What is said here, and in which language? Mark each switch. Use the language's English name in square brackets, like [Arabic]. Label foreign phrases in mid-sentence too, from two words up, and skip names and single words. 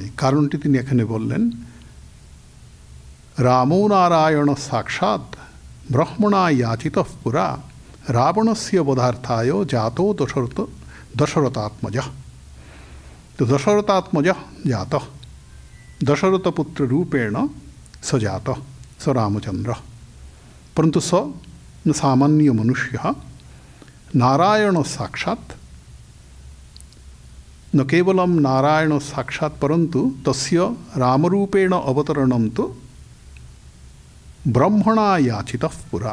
[Bangla] কারণটি তিনি এখানে বললেন [Sanskrit] রামো নারায়ণ সাক্ষাৎ ব্রহ্মণা ইয়াচিত পুরা রাবণস্য বধার্থায় জাতো দশরথাত্মজ। তো দশরথাত্মজ জাত, দশরথপুত্র रूपेण स जात, स रामचंद्र। परंतु स न सामान्य मनुष्य, नारायण साक्षात्, न केवलं नारायण साक्षात् परंतु तस्य रामरूपेण अवतरणं तु ब्रह्मणा याचितः पुरा।